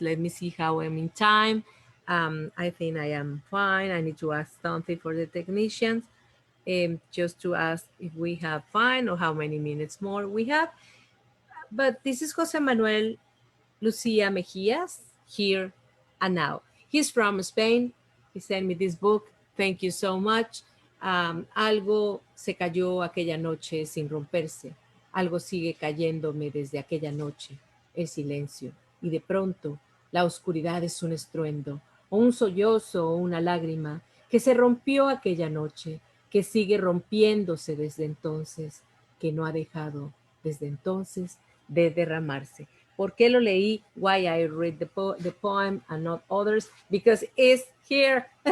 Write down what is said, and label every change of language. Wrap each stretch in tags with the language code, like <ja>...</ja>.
<en>Let me see how I'm in time. I think I am fine. I need to ask something for the technicians, just to ask if we have fine or how many minutes more we have. But this is Jose Manuel Lucia Mejias, Here and Now. He's from Spain. He sent me this book. Thank you so much.</en> <es>Algo se cayó aquella noche sin romperse. Algo sigue cayéndome desde aquella noche, el silencio. Y de pronto, la oscuridad es un estruendo, o un sollozo o una lágrima que se rompió aquella noche, que sigue rompiéndose desde entonces, que no ha dejado desde entonces de derramarse. ¿Por qué lo leí?</es> <en>Why I read the poem and not others? Because it's here.</en>